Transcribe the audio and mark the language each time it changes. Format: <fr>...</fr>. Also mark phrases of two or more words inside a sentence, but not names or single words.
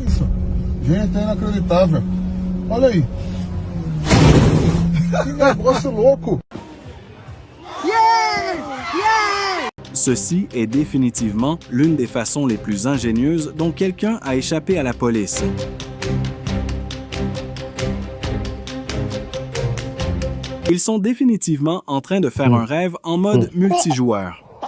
<pt>Gente, é inacreditável. Olha aí. Que negócio louco.</pt> <fr>Ceci est définitivement l'une des façons les plus ingénieuses dont quelqu'un a échappé à la police. Ils sont définitivement en train de faire un rêve en mode multijoueur.</fr>